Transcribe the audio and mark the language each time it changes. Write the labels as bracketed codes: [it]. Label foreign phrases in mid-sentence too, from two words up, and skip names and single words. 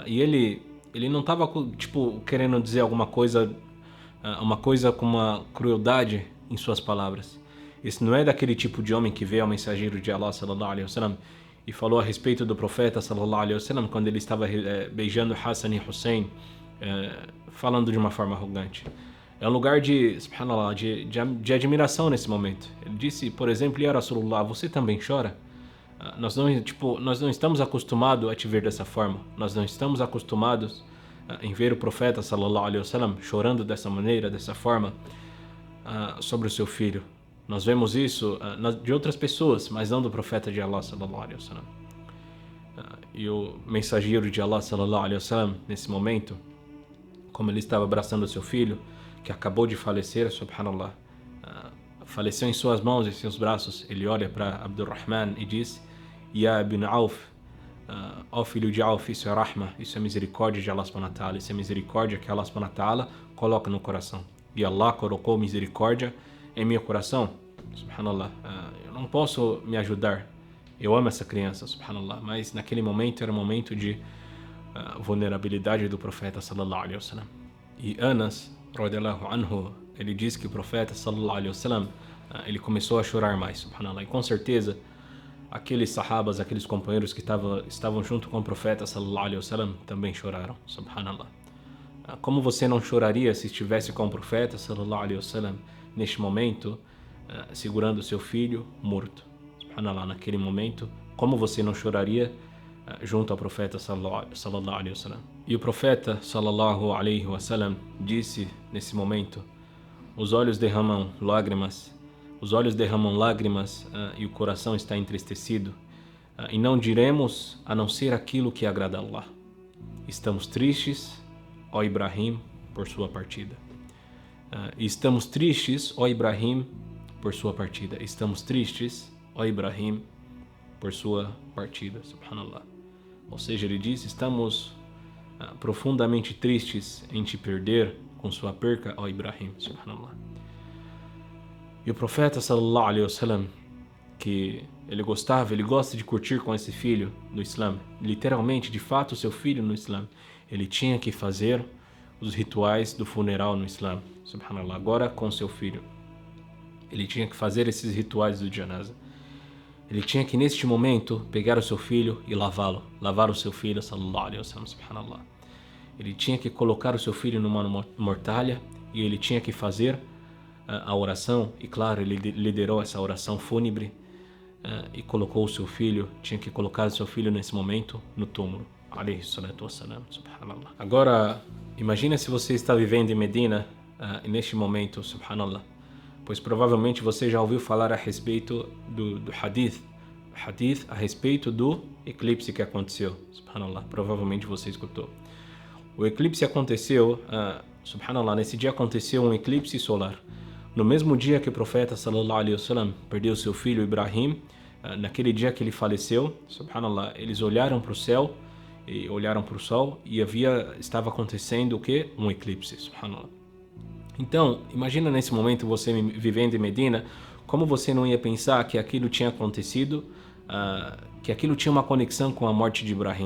[pt] E ele não estava, tipo, querendo dizer alguma coisa, uma coisa com uma crueldade em suas palavras. Esse não é daquele tipo de homem que veio ao mensageiro de Allah, [ar] صلى الله عليه وسلم, [pt] e falou a respeito do profeta, [ar] صلى الله عليه وسلم, [pt] quando ele estava beijando Hassan e Hussein, falando de uma forma arrogante. É um lugar de, subhanallah, de admiração nesse momento. Ele disse, por exemplo, [ar] يا رسول الله, [pt] você também chora? Nós não estamos acostumados a te ver dessa forma. Nós não estamos acostumados em ver o profeta, [ar] صلى الله عليه وسلم, [pt] chorando dessa maneira, dessa forma, sobre o seu filho. Nós vemos isso de outras pessoas, mas não do profeta de Allah, [ar] صلى الله عليه وسلم. [pt] E o mensageiro de Allah, [ar] صلى الله عليه وسلم, [pt] nesse momento, como ele estava abraçando o seu filho, que acabou de falecer, subhanallah, faleceu em suas mãos e seus braços, ele olha para Abdurrahman e diz: [ar] يا ابن عوف, [pt] ó filho de Auf, isso é rahma, isso é misericórdia de Allah [ar] سبحانه وتعالى, [pt] isso é misericórdia que Allah [ar] سبحانه وتعالى [pt] coloca no coração. E Allah colocou misericórdia em meu coração, subhanallah. Eu não posso me ajudar, eu amo essa criança, subhanallah, mas naquele momento era um momento de vulnerabilidade do profeta, [ar] صلى الله عليه وسلم. [pt] E Anas, [ar] رضي الله عنه, [pt] ele diz que o profeta, [ar] صلى الله عليه وسلم, [pt] ele começou a chorar mais, subhanallah. E com certeza, aqueles sahabas, aqueles companheiros que estavam junto com o profeta, [ar] صلى الله عليه وسلم, [pt] também choraram, subhanallah. Como você não choraria se estivesse com o profeta, [ar] صلى الله عليه وسلم, [pt] neste momento, segurando seu filho morto, subhanallah, naquele momento? Como você não choraria junto ao profeta, [ar] صلى الله عليه وسلم? [pt] E o profeta, [ar] صلى الله عليه وسلم, [pt] disse nesse momento: os olhos derramam lágrimas, e o coração está entristecido, e não diremos a não ser aquilo que agrada a Allah. Estamos tristes, ó Ibrahim, por sua partida. Estamos tristes, ó Ibrahim, por sua partida. Estamos tristes, ó Ibrahim, por sua partida, subhanallah. Ou seja, ele diz: estamos profundamente tristes em te perder, com sua perca ao Ibrahim, subhanallah. E o profeta [ar] صلى الله عليه وسلم, [pt] que ele gosta de curtir com esse filho do Islã, literalmente, de fato, seu filho no Islã, ele tinha que fazer os rituais do funeral no Islã, subhanallah, agora com seu filho. Ele tinha que fazer esses rituais do janaza. Ele tinha que, neste momento, pegar o seu filho e lavá-lo. Lavar o seu filho, [ar] صلى الله عليه وسلم، سبحان الله. [pt] Ele tinha que colocar o seu filho numa mortalha e ele tinha que fazer a oração. E claro, ele liderou essa oração fúnebre e colocou o seu filho, tinha que colocar o seu filho nesse momento no túmulo. [ar] عليه الصلاة والسلام، سبحان الله. [pt] Agora, imagina se você está vivendo em Medina neste momento, subhanallah. Pois provavelmente você já ouviu falar a respeito do hadith a respeito do eclipse que aconteceu, subhanallah, provavelmente você escutou. O eclipse aconteceu, subhanallah, nesse dia aconteceu um eclipse solar. No mesmo dia que o profeta [ar] صلى الله عليه وسلم [pt] perdeu seu filho Ibrahim, naquele dia que ele faleceu, subhanallah, eles olharam para o céu e olharam para o sol e estava acontecendo o que? Um eclipse, subhanallah. Então, imagina nesse momento você vivendo em Medina, como você não ia pensar que aquilo tinha acontecido, que aquilo tinha uma conexão com a morte de Ibrahim.